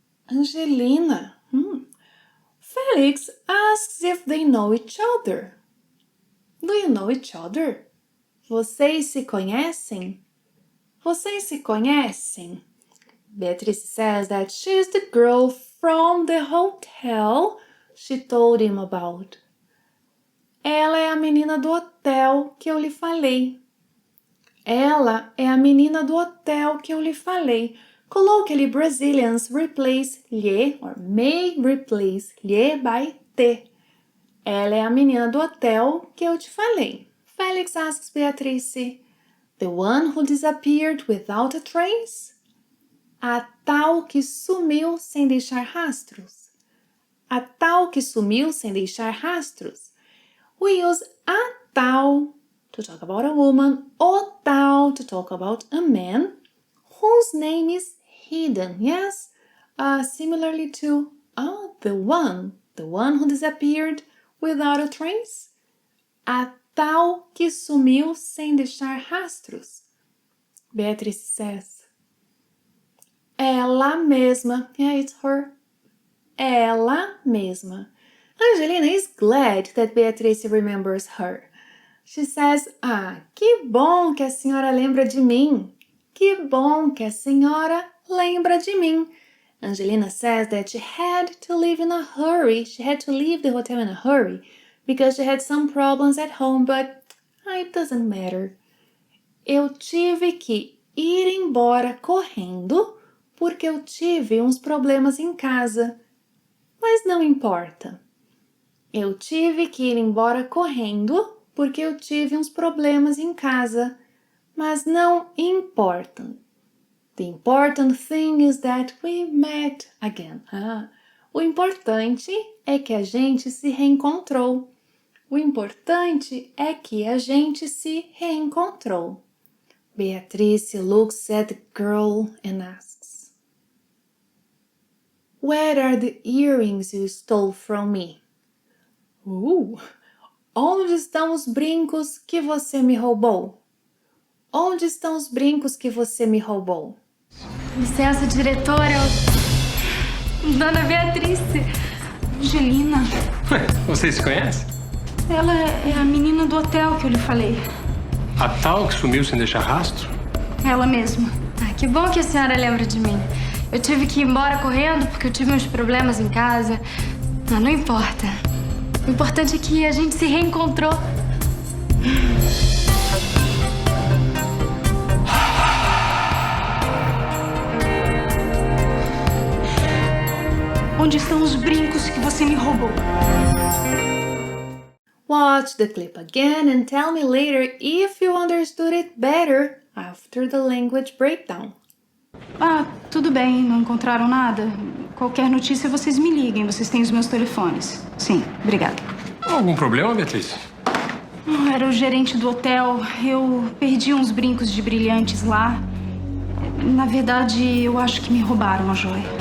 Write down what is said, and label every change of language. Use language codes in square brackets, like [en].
[en] Angelina. Felix asks if they know each other. Do you know each other? [pt] Vocês se conhecem? Vocês se conhecem? [en] Beatrice says that she's the girl from the hotel she told him about. [pt] Ela é a menina do hotel que eu lhe falei. Ela é a menina do hotel que eu lhe falei. [en] Colloquially, Brazilians replace lhe or may replace lhe by te. [pt] Ela é a menina do hotel que eu te falei. [en] Felix asks Beatrice, the one who disappeared without a trace? [pt] A tal que sumiu sem deixar rastros. A tal que sumiu sem deixar rastros. [en] We use a tal to talk about a woman, o tal to talk about a man whose name is hidden. Yes, similarly to the one who disappeared without a trace. [pt] A tal que sumiu sem deixar rastros. [en] Beatrice says, [pt] ela mesma. [en] Yeah, it's her. [pt] Ela mesma. [en] Angelina is glad that Beatrice remembers her. She says, [pt] que bom que a senhora lembra de mim. Que bom que a senhora lembra de mim. [en] Angelina says that she had to leave in a hurry. She had to leave the hotel in a hurry because she had some problems at home, but it doesn't matter. [pt] Eu tive que ir embora correndo porque eu tive uns problemas em casa. Mas não importa. Eu tive que ir embora correndo porque eu tive uns problemas em casa. Mas não importa. The important thing is that we met again. O importante é que a gente se reencontrou. O importante é que a gente se reencontrou. [en] Beatrice looks at the girl and asks, where are the earrings you stole from me? [pt] Onde estão os brincos que você me roubou? Onde estão os brincos que você me roubou? Licença, diretora. Dona Beatrice. Angelina, Vocês se conhecem? ela é a menina do hotel que eu lhe falei. A tal que sumiu sem deixar rastro? Ela mesma. Que bom que a senhora lembra de mim. Eu tive que ir embora correndo porque eu tive uns problemas em casa. Não importa. O importante é que a gente se reencontrou. Onde estão os brincos que você me roubou? [en] Watch the clip again and tell me later if you understood it better after the language breakdown. [pt] Tudo bem, não encontraram nada? Qualquer notícia vocês me liguem, vocês têm os meus telefones. Sim, obrigada. Algum problema, Beatriz? Era o gerente do hotel, eu perdi uns brincos de brilhantes lá. Na verdade, eu acho que me roubaram a joia.